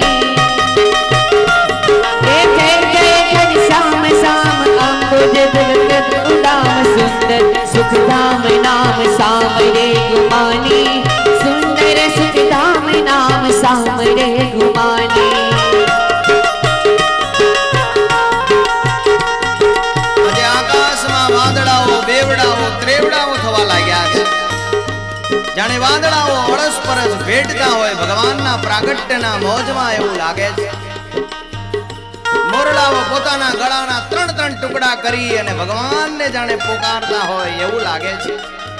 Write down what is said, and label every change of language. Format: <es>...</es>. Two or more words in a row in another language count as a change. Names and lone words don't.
<hi>सुंदर सुखधाम नाम सामरे गुमानी सुंदर सुखधाम नाम सामरे गुमानी</hi> <gu>આજે આકાશમાં વાદળાઓ બેવડાઓ ત્રેવડાઓ થવા લાગ્યા છે જાણે વાદળાઓ અરસપરસ ભેટતા હોય ભગવાનના પ્રાગટ્યના મોજમાં એવું લાગે છે મોરલાઓ પોતાના ગળાના ત્રણ ત્રણ ટુકડા કરી અને ભગવાનને જાણે પોકારતા હોય એવું લાગે છે।</gu>